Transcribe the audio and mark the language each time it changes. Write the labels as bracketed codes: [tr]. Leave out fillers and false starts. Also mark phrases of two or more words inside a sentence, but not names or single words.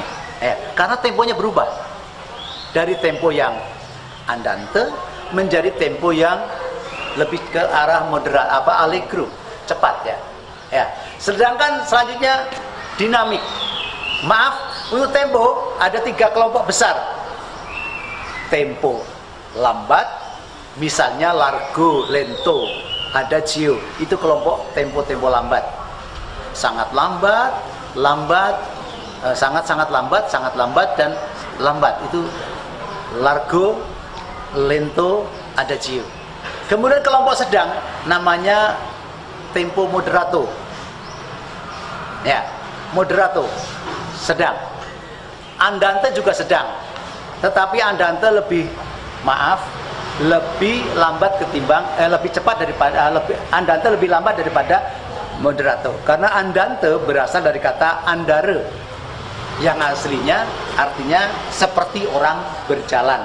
[id] Karena temponya berubah dari tempo yang andante menjadi tempo yang lebih ke arah moderat, allegro, cepat ya. Sedangkan selanjutnya dinamik. Maaf, untuk tempo ada 3 kelompok besar. Tempo lambat, misalnya largo, lento, adagio, itu kelompok tempo-tempo lambat. Sangat lambat, sangat-sangat lambat, sangat lambat, dan lambat. Itu largo, lento, adagio. Kemudian kelompok sedang namanya tempo moderato. Moderato, sedang. Andante juga sedang, tetapi andante lebih lambat ketimbang lebih cepat daripada andante lebih lambat daripada moderato. Karena andante berasal dari kata andare, yang aslinya artinya seperti orang berjalan.